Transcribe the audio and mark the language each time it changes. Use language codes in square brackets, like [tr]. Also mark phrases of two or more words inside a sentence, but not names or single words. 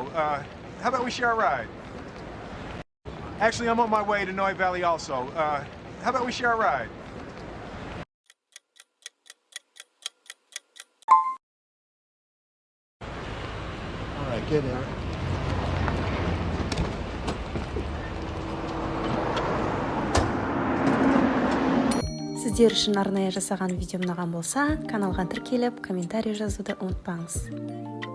[en] How about we share a ride? Actually, I'm on my way to Noe Valley also. How about we share a ride? All right, get in. [kk] Сіздер үшін арнайы жасаған видео ұнаған болса, каналға тіркеліп, комментарий жазуды ұмытпаңыз.